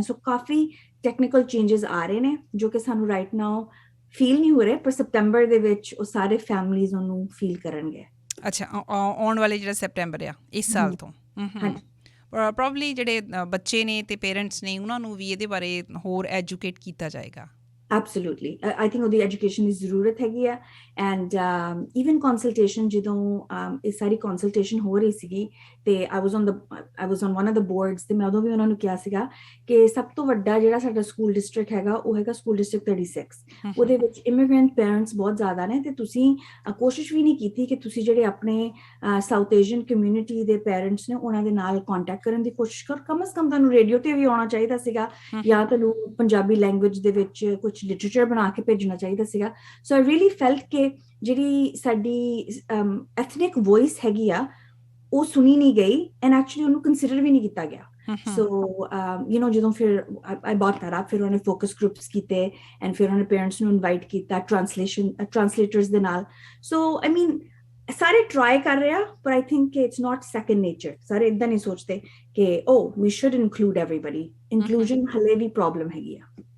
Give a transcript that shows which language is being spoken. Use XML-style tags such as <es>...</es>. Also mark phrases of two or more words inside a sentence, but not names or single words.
<pa>ਸੋ ਕਾਫੀ ਟੈਕਨੀਕਲ ਚੇਂਜਸ ਆ ਰਹੇ ਨੇ ਜੋ ਕਿ ਸਾਨੂੰ</pa> <en>right now</en> <pa>ਫੀਲ ਨਹੀਂ ਹੋ ਰਹੇ, ਪਰ ਸਪਟੈਂਬਰ ਦੇ ਵਿੱਚ ਉਹ ਸਾਰੇ ਫੈਮਲੀਜ਼ ਉਹਨੂੰ ਫੀਲ ਕਰਨਗੇ। ਅੱਛਾ, ਆਉਣ ਵਾਲੇ ਜਿਹੜਾ ਸੈਪਟੈਂਬਰ ਆ ਇਸ ਸਾਲ ਤੋਂ ਪ੍ਰੋਬਬਲੀ ਜਿਹੜੇ ਬੱਚੇ ਨੇ ਤੇ ਪੇਰੈਂਟਸ ਨੇ ਉਹਨਾਂ ਨੂੰ ਵੀ ਇਹਦੇ ਬਾਰੇ ਹੋਰ ਐਜੂਕੇਟ ਕੀਤਾ ਜਾਏਗਾ।</pa> <en>Absolutely. I think</en> <pa>ਉਹਦੀ ਐਜੂਕੇਸ਼ਨ ਦੀ ਜ਼ਰੂਰਤ ਹੈਗੀ ਆ।</pa> <en>and even consultation,</en> <pa>ਜਦੋਂ ਇਹ ਸਾਰੀ ਕੰਸਲਟੇਸ਼ਨ ਹੋ ਰਹੀ ਸੀਗੀ ਤੇ</pa> <en>I was on one of the boards</en> <pa>ਤੇ ਮੈਂ ਉਦੋਂ ਵੀ ਉਹਨਾਂ ਨੂੰ ਕਿਹਾ ਸੀਗਾ ਕਿ ਸਭ ਤੋਂ ਵੱਡਾ ਜਿਹੜਾ ਸਾਡਾ</pa> <en>school district</en> <pa>ਹੈਗਾ ਉਹ ਹੈਗਾ</pa> <en>school district</en> <pa>36। ਉਹਦੇ ਵਿੱਚ</pa> <en>immigrant parents</en> <pa>ਬਹੁਤ ਜ਼ਿਆਦਾ ਨੇ ਤੇ ਤੁਸੀਂ ਕੋਸ਼ਿਸ਼ ਵੀ ਨਹੀਂ ਕੀਤੀ ਕਿ ਤੁਸੀਂ ਜਿਹੜੇ ਆਪਣੇ</pa> <en>South Asian community</en> <pa>ਦੇ ਪੇਰੈਂਟਸ ਨੇ ਉਹਨਾਂ ਦੇ ਨਾਲ ਕੰਟੈਕਟ ਕਰਨ ਦੀ ਕੋਸ਼ਿਸ਼ ਕਰੋ।</pa> <hi>कम से कम</hi> <pa>ਤੁਹਾਨੂੰ ਰੇਡੀਓ ਤੇ ਵੀ ਆਉਣਾ ਚਾਹੀਦਾ ਸੀਗਾ, ਜਾਂ ਤੁਹਾਨੂੰ</pa> <en>Punjabi language</en> <pa>ਦੇ ਵਿੱਚ ਕੁਝ ਲਿਟਰੇਚਰ ਬਣਾ ਕੇ ਭੇਜਣਾ ਚਾਹੀਦਾ ਸੀਗਾ।</pa> <en>so I really felt</en> <pa>ਕਿ ਜਿਹੜੀ ਸਾਡੀ</pa> <en>ethnic voice</en> <pa>ਹੈਗੀ ਆ ਉਹ ਸੁਣੀ ਨਹੀਂ ਗਈ</pa> <en>and actually</en> <pa>ਉਹਨੂੰ ਕੰਸੀਡਰ ਵੀ ਨਹੀਂ ਕੀਤਾ ਗਿਆ। ਸੋ ਜਦੋਂ ਫਿਰ</pa> <en>I brought that up,</en> <pa>ਫਿਰ ਉਹਨੇ</pa> <en>focus groups</en> <pa>ਕੀਤੇ ਐਂਡ ਫਿਰ ਉਹਨੇ ਪੇਰੈਂਟਸ ਨੂੰ ਇਨਵਾਈਟ ਕੀਤਾ ਟ੍ਰਾਂਸਲੇਟਰਸ ਦੇ ਨਾਲ।</pa> <en>so I mean</en> <pa>ਸਾਰੇ ਟਰਾਈ ਕਰ ਰਹੇ ਆ, ਪਰ</pa> <en>I think it's not second nature.</en> <pa>ਸਾਰੇ ਇੱਦਾਂ ਨਹੀਂ ਸੋਚਦੇ ਕਿ</pa> <en>we should include everybody.</en> <pa>ਇਨਕਲੂਜਨ ਹਲੇ ਵੀ ਪ੍ਰੋਬਲਮ ਹੈਗੀ ਆ।</pa>